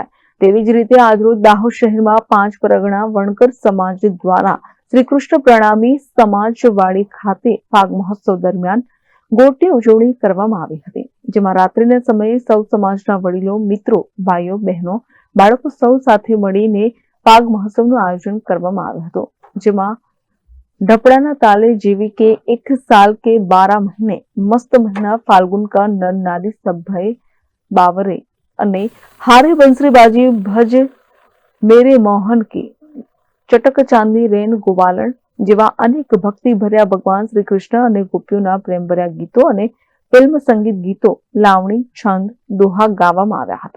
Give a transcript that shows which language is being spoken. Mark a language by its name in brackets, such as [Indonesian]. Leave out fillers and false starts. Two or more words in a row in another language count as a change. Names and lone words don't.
[Gujarati] તેવી જ રીતે આજરોજ દાહોદ શહેરમાં 5 પરગણા વણકર સમાજ દ્વારા શ્રી કૃષ્ણ પ્રણામી સમાજવાડી ખાતે ફાગ મહોત્સવ દરમિયાન ગોટની ઉજવણી કરવામાં આવી હતી, જેમાં રાત્રિના સમયે સૌ સમાજના વડીલો, મિત્રો, ભાઈઓ, બહેનો, બાળકો સૌ સાથે મળીને ફાગ મહોત્સવનું આયોજન કરવામાં આવ્યું હતું, જેમાં ઢપડાના તાલે જેવી કે [Hindi] एक साल के 12 महीने मस्त महीना फाल्गुन का नर नारी सब भय बावरे [Gujarati] અને હારે [Hindi] बंसरीबाजी भज मेरे मोहन की, [Gujarati] ચટક ચાંદી રેન ગોવાલણ જેવા અનેક ભક્તિ ભર્યા ભગવાન શ્રી કૃષ્ણ અને ગોપીઓના પ્રેમભર્યા ગીતો અને ફિલ્મ સંગીત ગીતો, લાવણી, છંદ, દોહા ગાવામાં આવ્યા હતા.